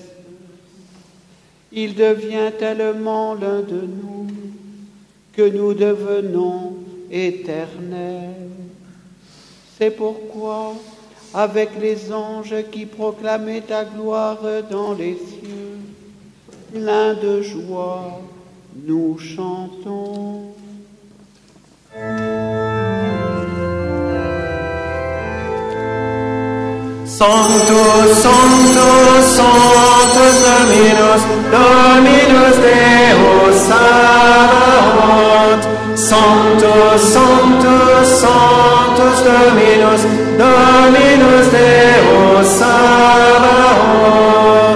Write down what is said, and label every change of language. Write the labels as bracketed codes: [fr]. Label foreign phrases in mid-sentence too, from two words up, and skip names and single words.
[fr] Il devient tellement l'un de nous que nous devenons éternels. C'est pourquoi, avec les anges qui proclamaient ta gloire dans les cieux, pleins de joie, nous chantons. [la] Sanctus, Sanctus, Sanctus Dominus, Dominus Deus Sabaoth. Sanctus, Sanctus, Sanctus Dominus, Dominus Deus Sabaoth.